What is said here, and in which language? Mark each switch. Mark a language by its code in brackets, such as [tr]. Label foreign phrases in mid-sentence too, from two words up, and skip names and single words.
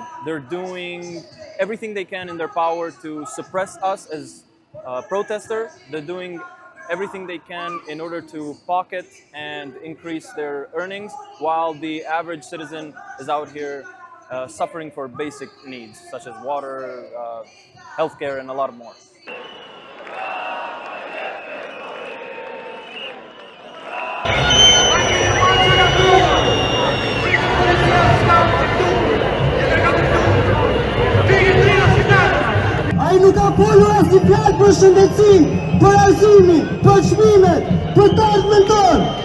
[en] They're doing everything they can in their power to suppress us as protesters. They're doing everything they can in order to pocket and increase their earnings, while the average citizen is out here suffering for basic needs such as water, healthcare, and a lot more. [sq] Nuk ka folur asnjë fjalë për shëndetësinë, për arsimin, për çmimet, për të ardhmen tonë.